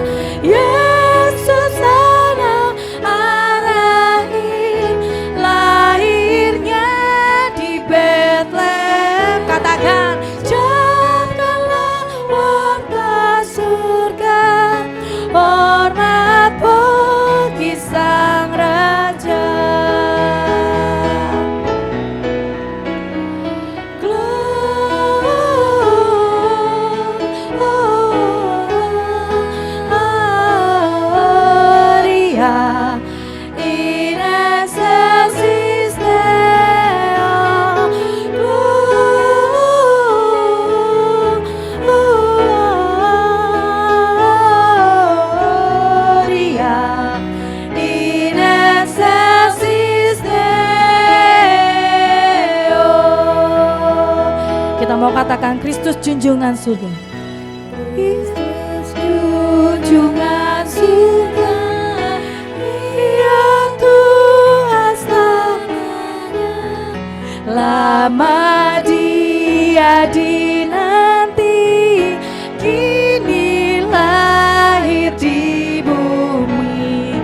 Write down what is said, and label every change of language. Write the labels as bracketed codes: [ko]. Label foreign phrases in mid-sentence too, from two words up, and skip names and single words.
[id] Yesus anak Rahim, lahirnya di Betlehem. Katakan, camkanlah warta surga, hormat bagi Sang Raja. [la] Gloria in excelsis Deo. Gloria in excelsis Deo. [id] Kita mau katakan Kristus junjungan surga. Kristus junjungan surga, Dia Tuhan selamanya. Lama Dia dinanti, kini lahir di bumi.